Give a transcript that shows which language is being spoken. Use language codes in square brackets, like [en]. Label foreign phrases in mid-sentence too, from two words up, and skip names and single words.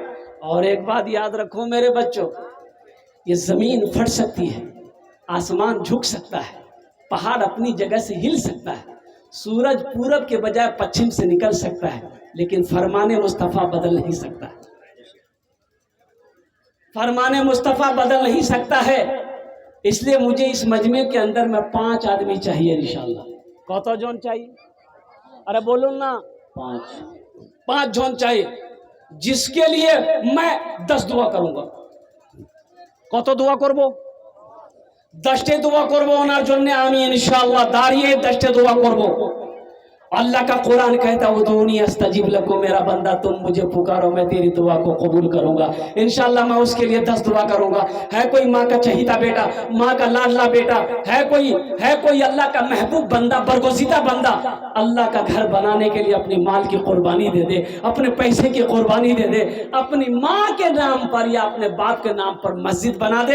[ur] اور ایک بات یاد رکھو میرے بچوں، یہ زمین پھٹ سکتی ہے، آسمان جھک سکتا ہے، پہاڑ اپنی جگہ سے ہل سکتا ہے، سورج پورب کے بجائے پچھم سے نکل سکتا ہے، لیکن فرمان مصطفیٰ بدل نہیں سکتا ہے، فرمان مصطفیٰ بدل نہیں سکتا ہے۔ اس لیے مجھے اس مجمع کے اندر میں 5 آدمی چاہیے انشاءاللہ۔ کتنا جون چاہیے؟ ارے بولو نا، 5 جون چاہیے، جس کے لیے میں 10 دعا کروں گا۔ [bn] কত দোয়া করব? 10টে দোয়া করব ওনার জন্য আমি ইনশাআল্লাহ দাঁড়িয়ে 10টে দোয়া করব। [ur] اللہ کا قرآن کہتا ہے [ar] ادعونی استجب لکم، [ur] میرا بندہ تم مجھے پکارو میں تیری دعا کو قبول کروں گا۔ انشاءاللہ میں اس کے لیے 10 دعا کروں گا۔ ہے کوئی ماں کا چہیتا بیٹا، ماں کا لاڈلا بیٹا، ہے کوئی اللہ کا محبوب بندہ، برگزیدہ بندہ، اللہ کا گھر بنانے کے لیے اپنی مال کی قربانی دے دے، اپنے پیسے کی قربانی دے دے، اپنی ماں کے نام پر یا اپنے باپ کے نام پر مسجد بنا دے۔